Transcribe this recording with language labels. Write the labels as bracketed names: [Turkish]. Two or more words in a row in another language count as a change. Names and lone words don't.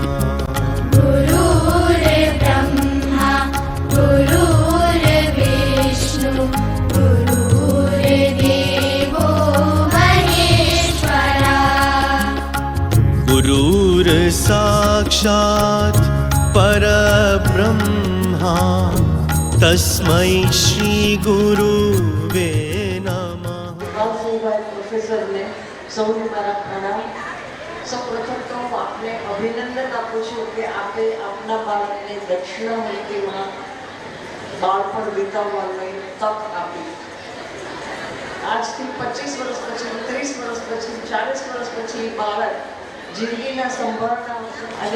[Sanskrit] गुरुर्ब्रह्मा गुरुर्विष्णु गुरुर्देवो महेश्वरा. गुरुर्साक्षात् परब्रह्मा तस्मै श्री गुरुवे नमः. [Gujarati] પ્રોફેસરને સૌને મારા પ્રણામ. સૌપ્રથમ તો હું આપને અભિનંદન આપું છું કે આપે આપના બાળકને દક્ષિણામૂર્તિમાં બાળપણ વિતાવવાની તક આપી. આજથી 25 વર્ષ પછી, 30 વર્ષ પછી, 40 વર્ષ પછી બાળક જિંદગીના સંભાળના અને